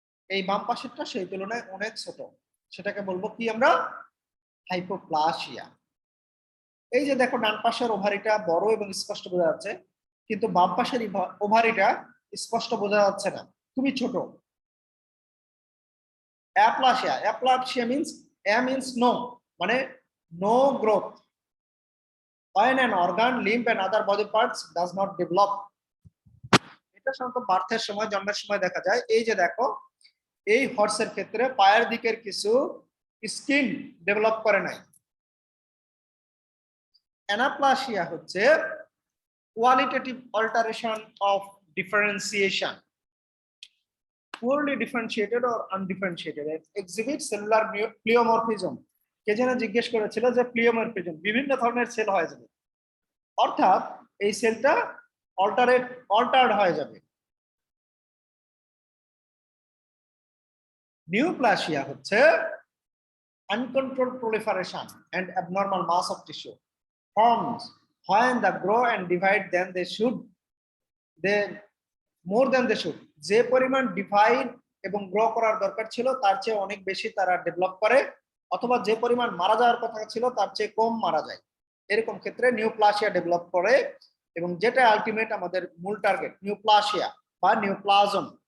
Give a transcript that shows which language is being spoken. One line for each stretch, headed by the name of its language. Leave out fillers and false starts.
Bangla: এই বাম পাশেরটা সেই তুলনায় অনেক ছোট, সেটাকে বলবো কি আমরা, হাইপোপ্লাসিয়া। এই যে দেখো ডান পাশের ওভারিটা বড় এবং স্পষ্ট বোঝা যাচ্ছে, কিন্তু বাম পাশের ওভারিটা স্পষ্ট বোঝা যাচ্ছে না, খুবই ছোট।
English: Aplasia, aplasia means uh means no, মানে no growth when an organ, limb and other body parts does not develop.
Bangla: এটা সাধারণত বার্থের সময়, জন্মের সময় দেখা যায়। এই যে দেখো এই হর্সের ক্ষেত্রে পায়ের দিকের কিছু স্কিন ডেভেলপ করে নাই।
English: anaplasia
Bangla: হচ্ছে
English: Qualitative alteration of differentiation, poorly differentiated or undifferentiated, exhibit cellular pleomorphism।
Bangla: কে যেন জিজ্ঞেস করেছিল যে প্লিওমরফিজম বিভিন্ন ধরনের সেল হয়ে যাবে, অর্থাৎ এই সেলটা অল্টার্ড হয়ে যাবে।
English: neoplasia
Bangla: হচ্ছে
English: uncontrolled proliferation and abnormal mass of tissue forms when the grow and divide than they should, they more than they should।
Bangla: যে পরিমাণ ডিভাইড এবং গ্রো করার দরকার ছিল তার চেয়ে অনেক বেশি তারা ডেভেলপ করে, অথবা যে পরিমাণ মারা যাওয়ার কথা ছিল তার চেয়ে কম মারা যায়। এরকম ক্ষেত্রে নিউপ্লাসিয়া ডেভেলপ করে, এবং যেটা আলটিমেট আমাদের মূল টার্গেট নিউপ্লাসিয়া বা নিউপ্লাজম।